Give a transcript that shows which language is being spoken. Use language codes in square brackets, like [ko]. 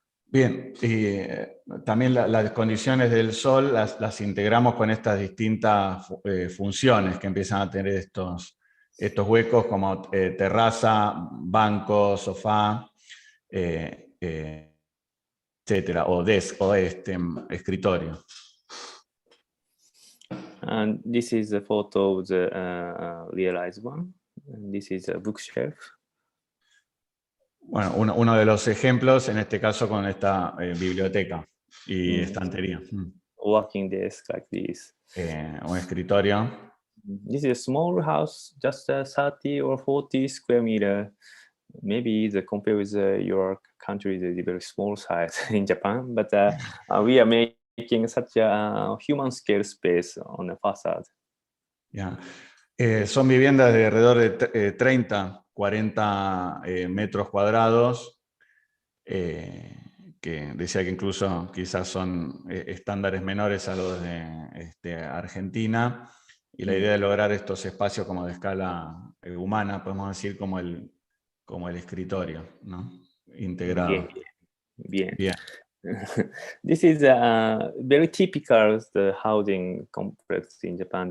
[es] Bien, y también las condiciones del sol las integramos con estas distintas funciones que empiezan a tener estos huecos como terraza, banco, sofá, etcétera, o desk, o escritorio. [en] And this is a photo of the realized one. And this is a bookshelf. [es] Bueno, uno de los ejemplos, en este caso con esta biblioteca y estantería. [en] Working desk like this. [es] Un escritorio. [en] This is a small house, just 30 or 40 square meter. Maybe compared with your country, is a very small size in Japan, but we are making such a human scale space on the facade. Yeah. [es] Son viviendas de alrededor de 30, 40 metros cuadrados, que decía que incluso quizás son estándares menores a los de Argentina, y la idea de lograr estos espacios como de escala humana, podemos decir como el escritorio, ¿no? Integrado. Bien. Bien. [en] This is very typical the housing complex in Japan.